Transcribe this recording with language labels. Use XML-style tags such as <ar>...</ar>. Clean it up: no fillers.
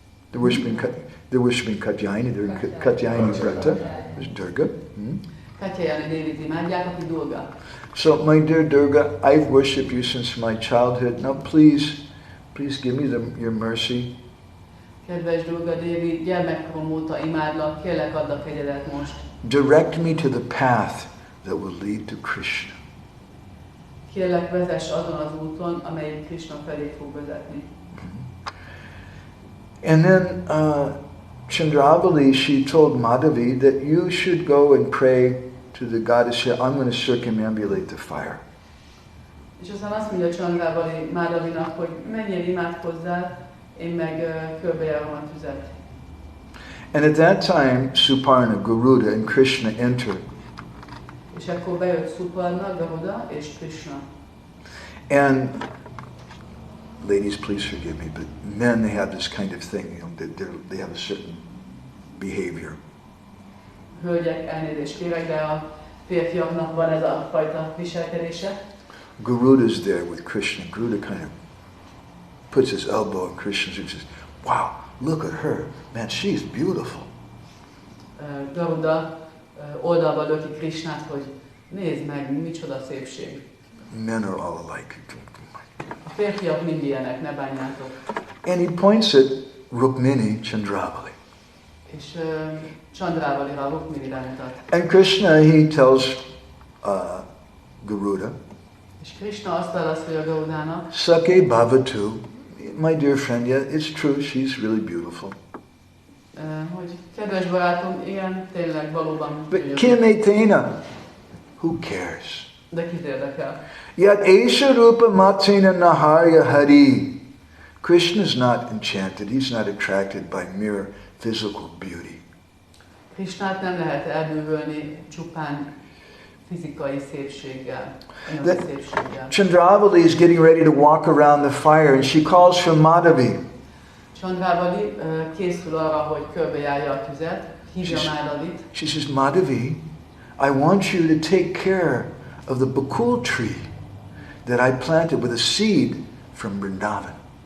<en>They're worshipping Katyayani, they're in Katyayani Vrata, there's Durga.</en> <hu>Katyayani Dévit imádják, aki Durga.</hu> <en>So, my dear Durga, I've worshipped you since my childhood. Now please give me your mercy.</en> <hu>Kedves Durga Dévi, gyermekkorom óta imádlak, kérlek add a kegyedet most.</hu> <en>Direct me to the path that will lead to Krishna.</en> <hu>kérlek vezess azon az úton, amelyik Krishna felé fog vezetni.</hu> <en>And then Chandravali, she told Madhavi that you should go and pray to the goddess here. I'm going to circumambulate the fire.</en> <hu>És aztán azt mondja Chandravali Madhavinak, hogy menjél imádkozzál, én meg körbejárom a tüzet.</hu> <en>And at that time, Suparna, Garuda, and Krishna entered.</en> <hu>És akkor bejött Suparna, Garuda és Krishna.</hu> <en>And ladies, please forgive me, but men, they have this kind of thing, you know, they have a certain behavior.</en> <hu>Hölgyek, elnézést kérek, de a férfiaknak van ez a fajta viselkedése.</hu> <en>Garuda's there with Krishna. Garuda kind of puts his elbow on Krishna's and says, wow, look at her. Man, she's beautiful.</en> <hu>Garuda oldalba löki Krishnát, hogy nézd meg, micsoda szépség.</hu> <en>Men are all alike.</en> <hu>A férfiak mind ilyenek, ne bánjátok.</hu> <en>And he points at Rukmini Chandravali.</en> <hu>És Chandravali-ra, Rukminire mutat.</hu> <en>And Krishna, he tells Garuda,</en> <hu>És Krishna azt válaszolja Garudának,</hu> <sa>Sake Bhavatu,</sa> <en>my dear friend, yeah, it's true, she's really beautiful.</en> <hu>hogy kedves barátom, igen, tényleg valóban</hu> <en>But</en> <hu>gyönyörű.</hu> <sa>Kimetena,</sa> <en>who cares?</en> <hu>De kit érdekel?</hu> <sa>Yet Esha Rupa Matsena Naharya Hari.</sa> <en>Krishna's not enchanted, he's not attracted by mere physical beauty.</en> <hu>Krishnát nem lehet elbűvölni csupán fizikai szépséggel, anyagi szépséggel.</hu> <en>Chandravali is getting ready to walk around the fire and she calls for Madhavi.</en> <hu>Chandravali készül arra, hogy körbejárja a tüzet, hívja Madhavit.</hu> <en>She says, Madhavi, I want you to take care of the bakul tree that I planted with a seed from Vrindavan.</en>